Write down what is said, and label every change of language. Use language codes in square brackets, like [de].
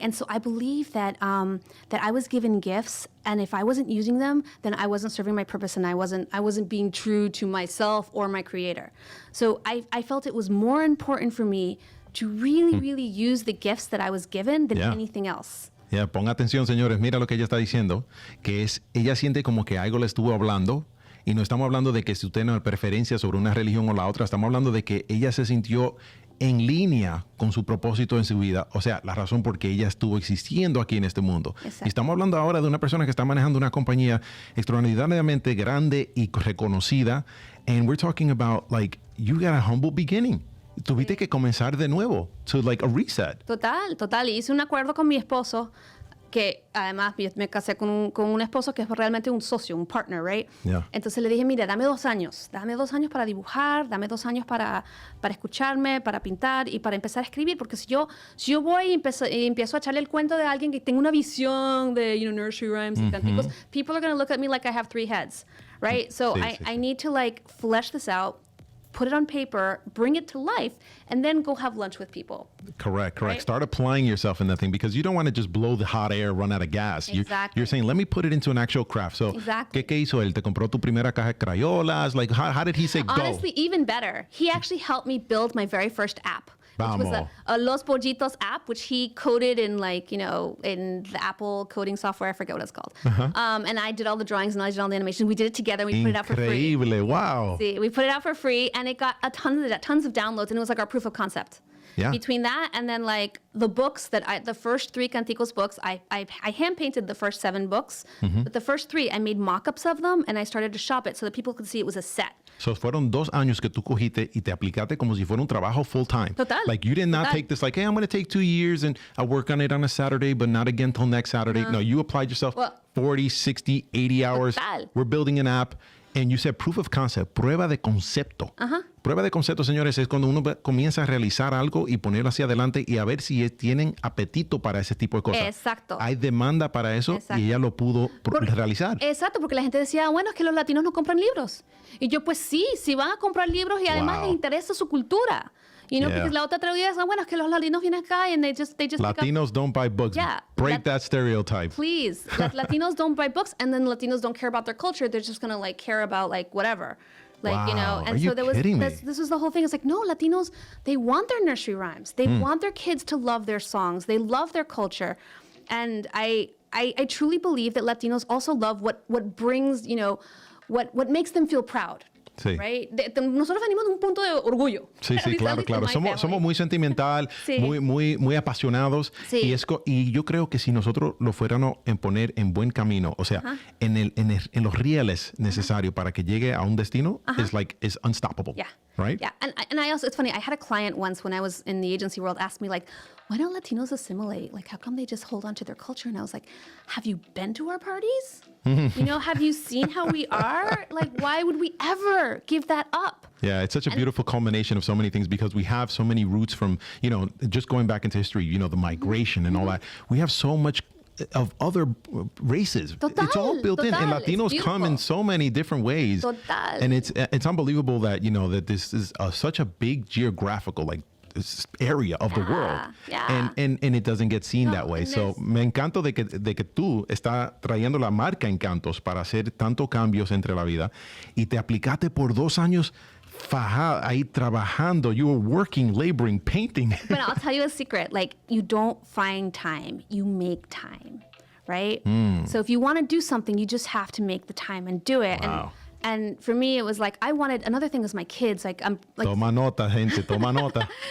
[en] And so I believe that that I was given gifts, and if I wasn't using them, then I wasn't serving my purpose, and I wasn't being true to myself or my creator. So I felt it was more important for me to really use the gifts that I was given than anything else. [es] Yeah, ponga atención, señores. Mira lo que ella está diciendo, que es, ella siente como que algo le estuvo hablando, y no estamos hablando de que si usted no tiene preferencia sobre una religión o la otra, estamos hablando de que ella se sintió en línea con su propósito en su vida, o sea, la razón por qué ella estuvo existiendo aquí en este mundo. Exacto. Y estamos hablando ahora de una persona que está manejando una compañía extraordinariamente grande y reconocida, [en] and we're talking about, like, you got a humble beginning. [es] Tuviste que comenzar de nuevo, [en] to like a reset. [es] Total. Y hice un acuerdo con mi esposo, que además yo me casé con un esposo que es realmente un socio, un partner, right? [en] Yeah. [es] Entonces le dije, mira, dame 2 años para dibujar, dame 2 años para escucharme, para pintar y para empezar a escribir, porque si yo voy y empiezo a echarle el cuento de alguien que tenga una visión de, nursery rhymes y canticos, [en] people are going to look at me like I have 3 heads, right? So I need to like flesh this out, put it on paper, bring it to life, and then go have lunch with people. Correct. Right? Start applying yourself in that thing, because you don't want to just blow the hot air, run out of gas. Exactly. You're saying, let me put it into an actual craft. So, Exactly. [es] ¿qué hizo él? ¿Te compró tu primera caja de crayolas? [en] Like, how did he say go? Honestly, even better. He actually helped me build my very first app, which was a Los Pollitos app, which he coded in in the Apple coding software. I forget what it's called. And I did all the drawings and I did all the animation. We did it together. We put it out for free. [es] Increíble, wow. [en] See, we put it out for free, and it got tons of downloads, and it was like our proof of concept. Yeah. Between that and then like the books the first 3 Canticos books, I hand painted the first 7 books, but the first 3 I made mock-ups of them and I started to shop it so that people could see it was a set. [es] So fueron 2 años que tú cogiste y te aplicaste como si fuera un trabajo full time. Total. [en] Like you did not take this like, hey, I'm going to take 2 years and I'll work on it on a Saturday, but not again till next Saturday. No, you applied yourself 40, 60, 80 hours. Total. We're building an app. And you said proof of concept, [es] prueba de concepto. Prueba de concepto, señores, es cuando uno comienza a realizar algo y ponerlo hacia adelante y a ver si tienen apetito para ese tipo de cosas. Exacto. Hay demanda para eso. Exacto. Y ella lo pudo realizar. Exacto, porque la gente decía, bueno, es que los latinos no compran libros. Y yo, pues sí van a comprar libros y además les interesa su cultura. Porque la otra teoría es, bueno, es que los latinos vienen acá [en] and they just Latinos don't buy books. Yeah. Break that stereotype. Please. Latinos don't buy books, and then Latinos don't care about their culture. They're just going to like care about like whatever. Like, Wow. and Are so you there was kidding me? this was the whole thing. It's like, no, Latinos, they want their nursery rhymes. They want their kids to love their songs. They love their culture. And I truly believe that Latinos also love what brings, what makes them feel proud. [es] Sí. [en] Right? [es] Nosotros venimos de un punto de orgullo. Sí, claro. Somos muy sentimental, Sí. muy apasionados. Sí. Y yo creo que si nosotros lo fuéramos a poner en buen camino, o sea, en los rieles necesarios para que llegue a un destino, [en] it's unstoppable. Yeah. Right? Yeah. And I also, it's funny, I had a client once when I was in the agency world ask me like, why don't Latinos assimilate? Like, how come they just hold on to their culture? And I was like, have you been to our parties? Have you seen how we are? Like, why would we ever give that up? Yeah, it's such a beautiful culmination of so many things because we have so many roots from, just going back into history, the migration and all that. We have so much of other races. Total, it's all built in, and Latinos come in so many different ways. Total. And it's unbelievable that, that this is such a big geographical, like, this area of the world. Yeah. And it doesn't get seen that way. [es] So me encanto de que tú estás trayendo la marca Encantos para hacer tantos cambios entre la vida y te aplicaste por 2 años ahí trabajando. [en] You were working, laboring, painting. But I'll tell you a secret. Like, you don't find time. You make time, right? So if you want to do something, you just have to make the time and do it. Wow. And for me, it was like, another thing was my kids. Like, I'm like, [es] Toma nota, gente, toma nota.